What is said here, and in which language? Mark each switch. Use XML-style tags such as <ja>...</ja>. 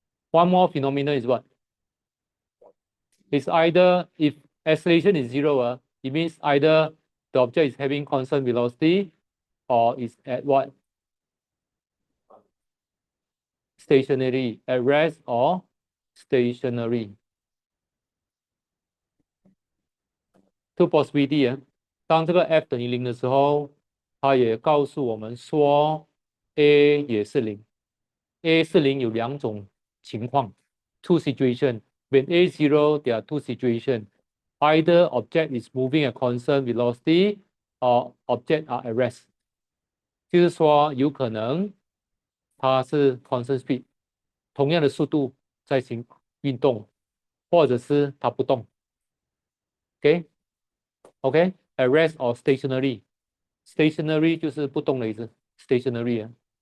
<en>One more phenomenon is what? It's either if acceleration is zero, it means either the object is having constant velocity or is at what? Stationary, at rest or stationary. Two possibility</en> <zh>当这个 f 等于零的时候，它也告诉我们说 a 也是零。 a 是零有两种情况 ，</zh> <en>two situation. When a zero, there are two situation. Either object is moving at constant velocity, or object are at rest.</en> <zh>就是说，有可能它是 constant speed，同样的速度在行运动，或者是它不动。</zh> <en>OK，at rest or stationary. Stationary</en> <zh>就是不动的意思</zh> <en>，stationary 啊。</en>